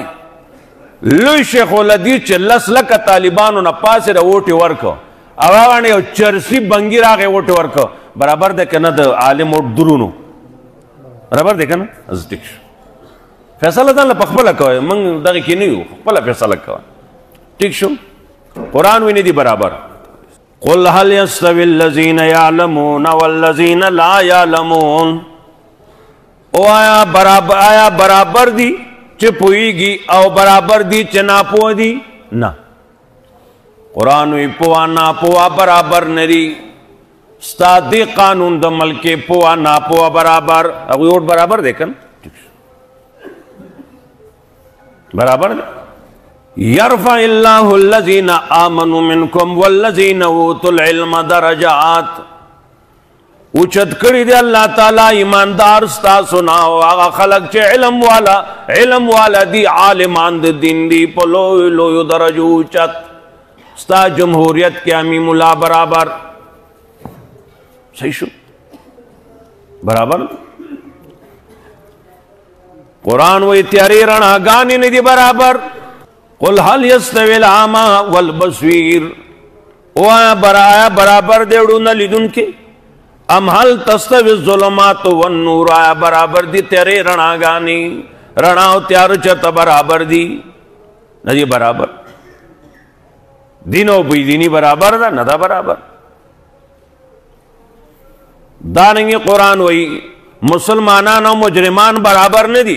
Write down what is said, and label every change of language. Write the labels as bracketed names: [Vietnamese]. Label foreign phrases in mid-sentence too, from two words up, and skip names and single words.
[Pashto] لوی شیخ الحدیث چې لس لکه طالبانو نه پاسې د ووټې ورکړه او هغه یو چرسي بنګي راغی ووټې ورکړه برابر دی که نه د عالم ووټ درونو برابر دی که نه. ټیک شو. فیصله ځان له پخپله کوئ موږ دغې کې نه یو خپله فیصله کوه ټیک شو. قرآن وی نه دي برابر. [Arabic] قل هل یستوی الذین یعلمون والذین لا یعلمون. [Pashto] او آیا برابر دی چې پوهیږي او برابر دی چې ناپوه دي نه. قرآن وی پوه ناپوه برابر نه دي. ستا دې قانون د ملک پوه ناپوه برابر هغوی ووټ برابر دی که نه برابر دی. [Arabic] یرفع اللہ الذین آمنوا منکم والذین اوتوا العلم درجات. [Pashto] اوچت کړي دی الله تعالی ایماندار ستاسو نه او هغه خلک چې علم والا دي عالمان د دین دي په لویو لویو درجو اوچت. ستا جمهوریت کې امیم الله برابر صحیح شو برابر. قرآن وی تیاری رڼاګانې نه دي برابر. [Arabic] قل هل یستوی الاعمی والبصیر. [Pashto] او آیا برابر دی وړونه لیدونکي [Arabic] ام هل تستوی الظلمات والنور. [Pashto] آیا برابر دی تیارې رڼاګانې رڼا او تیار چېرته برابر دي نه دي برابر. دین او بې دیني برابر ده نه ده برابر. دارنګې قرآن وی مسلمانان او مجرمان برابر نه دي.